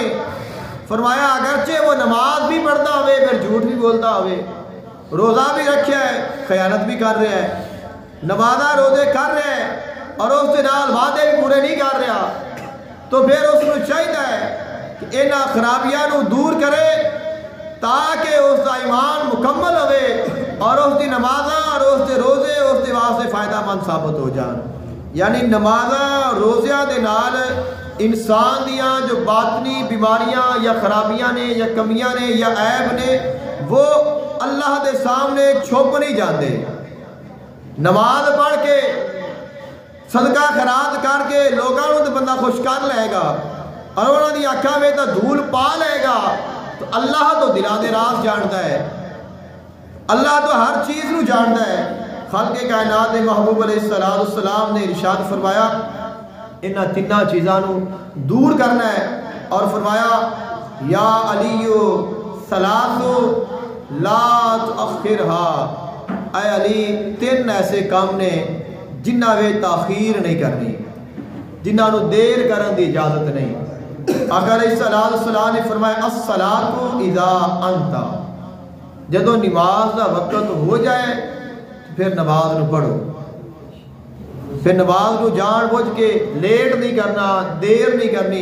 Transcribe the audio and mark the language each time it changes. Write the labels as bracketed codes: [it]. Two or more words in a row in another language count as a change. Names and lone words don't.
[ur] فرمایا اگرچہ وہ نماز بھی پڑھتا ہوئے پھر جھوٹ بھی بولتا ہوئے، روزہ بھی رکھا ہے خیانت بھی کر رہا ہے، نمازاں روزے کر رہا ہے اور اس کے نال وعدے بھی پورے نہیں کر رہا، تو پھر اس کو چاہیے کہ انہاں خرابیاں نو دور کرے تاکہ اس کا ایمان مکمل ہوئے اور اس کی نمازاں اور اس کے روزے اس کے واسطے فائدہ مند ثابت ہو جان. [pa] یعنی نمازاں روزیاں دے نال انسان دیاں جو باطنی بیماریاں یا خرابیاں نے یا کمیاں نے یا عیب نے وہ اللہ دے سامنے چھپ نہیں جاندے. نماز پڑھ کے صدقہ خیرات کر کے لوگاں نوں تے بندہ خوش کر لے گا اور انہاں دی اکھاں وچ تے دھول پا لے گا. تو اللہ تو دلاں دے راز جاندا ہے، اللہ تو ہر چیز نو جاندا ہے. خالق کائنات محبوب علیہ السلام نے ارشاد فرمایا انہاں تیناں چیزاں نو دور کرنا ہے. [ur] اور فرمایا [ar] یا علی ثلاث لا تؤخرها، [pa] اے علی تین ایسے کام نے جنہاں وچ تاخیر نہیں کرنی، جنہاں نو دیر کرن دی اجازت نہیں. آقا علیہ السلام نے فرمایا [ar] الصلاۃ اذا انت، [pa] جدو نماز دا وقت ہو جائے پھر نماز نو پڑھو. [ur] پھر نماز کو جان بوجھ کے لیٹ نہیں کرنا، دیر نہیں کرنی.